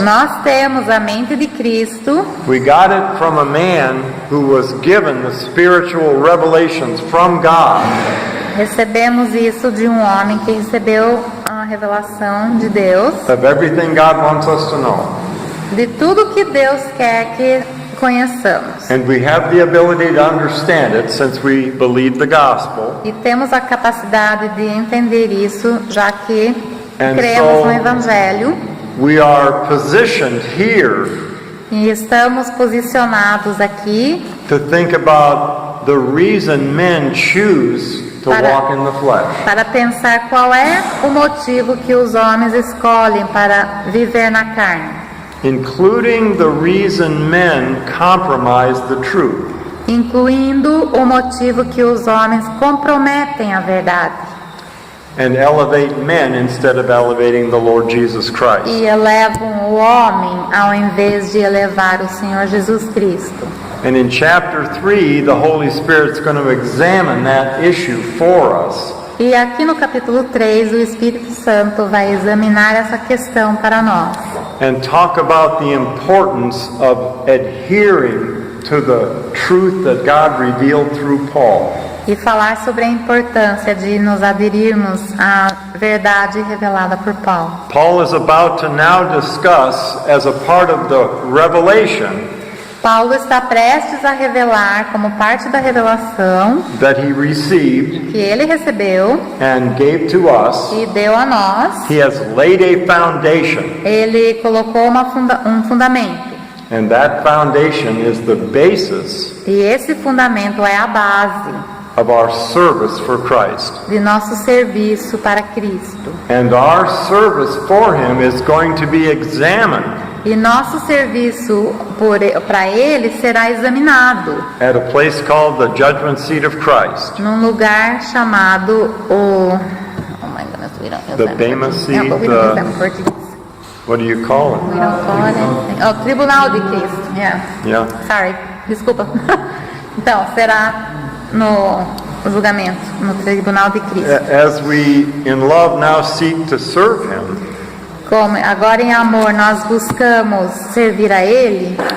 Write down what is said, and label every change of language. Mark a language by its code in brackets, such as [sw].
[pt] Nós temos a mente de Cristo. [en] We got it from a man who was given the spiritual revelations from God. [pt] Recebemos isso de um homem que recebeu a revelação de Deus, [en] Of everything God wants us to know. [pt] de tudo que Deus quer que conheçamos. [en] And we have the ability to understand it since we believe the gospel. [pt] E temos a capacidade de entender isso, já que [en] And [pt] cremos [en] so- [pt] no Evangelho [en] We are positioned here [pt] e estamos posicionados aqui [en] to think about the reason men choose to walk in the flesh. [pt] para pensar qual é o motivo que os homens escolhem para viver na carne, [en] Including the reason men compromise the truth. [pt] incluindo o motivo que os homens comprometem a verdade [en] And elevate men instead of elevating the Lord Jesus Christ. [pt] e elevam o homem ao invés de elevar o Senhor Jesus Cristo. [en] And in chapter 3, the Holy Spirit's going to examine that issue for us. [pt] E aqui no capítulo 3, o Espírito Santo vai examinar essa questão para nós [en] And talk about the importance of adhering to the truth that God revealed through Paul. [pt] e falar sobre a importância de nos aderirmos à verdade revelada por Paulo. [en] Paul is about to now discuss, as a part of the revelation [pt] Paulo está prestes a revelar, como parte da revelação [en] that he received [pt] que ele recebeu [en] and gave to us, [pt] e deu a nós, [en] he has laid a foundation. [pt] ele colocou um fundamento. [en] And that foundation is the basis [pt] E esse fundamento é a base [en] of our service for Christ. [pt] de nosso serviço para Cristo. [en] And our service for him is going to be examined [pt] E nosso serviço para ele será examinado [en] at a place called the judgment seat of Christ. [pt] num lugar chamado o [en] oh my goodness, we don't use The that in Bema Portuguese. seat, Yeah, but we don't use that in Portuguese. What do you call it? We don't call it anything. [pt] Oh, Tribunal de Cristo. Yeah. [en] Yeah. Sorry, desculpa. [pt] Então, será no julgamento, no Tribunal de Cristo. [en] As we in love now seek to serve him, [pt] Como agora em amor nós buscamos servir a Ele,